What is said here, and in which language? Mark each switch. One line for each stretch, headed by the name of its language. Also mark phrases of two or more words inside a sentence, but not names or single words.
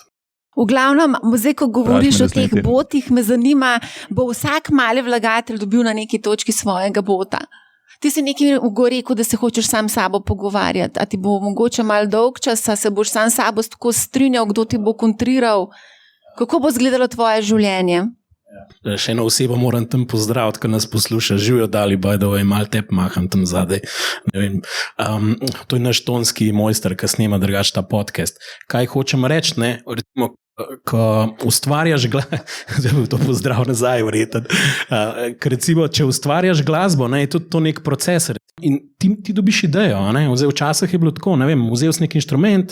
Slovenian: V glavnem, zdaj, ko govoriš o teh botih, me zanima, bo vsak mali vlagatelj dobil na neki točki svojega bota. Ti si nekaj rekel, da se hočeš sam s sabo pogovarjati, a ti bo mogoče malo dolg čas, a se boš sam s sabo tako strinjal, kdo ti bo kontriral, kako bo izgledalo tvoje življenje? Še eno osebo moram tam pozdraviti, ki nas posluša. Živijo dali,
English: by the way,
Slovenian: malo tep maham tam zadaj. To je naš tonski mojster, ki snema drugače ta podcast. Kaj hočem reči, recimo, ko ustvarjaš zdaj bo to pozdrav nazaj vreten, recimo, če ustvarjaš glasbo, je tudi to nek proces in ti dobiš idejo, včasih je bilo tako, ne vem, vzel si nek inštrument,